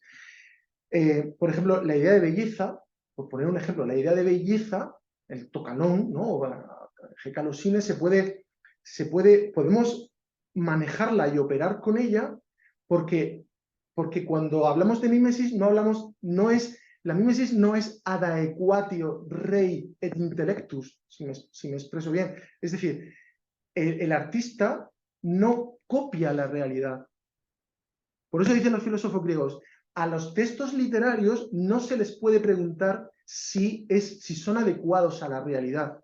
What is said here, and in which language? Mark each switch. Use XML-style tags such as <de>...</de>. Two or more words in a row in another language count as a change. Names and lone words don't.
<es>Por ejemplo, la idea de belleza, por poner un ejemplo, la idea de belleza, el tocanón, ¿no? O G. Podemos manejarla y operar con ella porque cuando hablamos de mímesis la mímesis no es</es> <la>ad aequatio rei et intellectus,</la> <es>si me expreso bien. Es decir, el artista no copia la realidad, Por eso dicen los filósofos griegos, a los textos literarios no se les puede preguntar si son adecuados a la realidad.</es>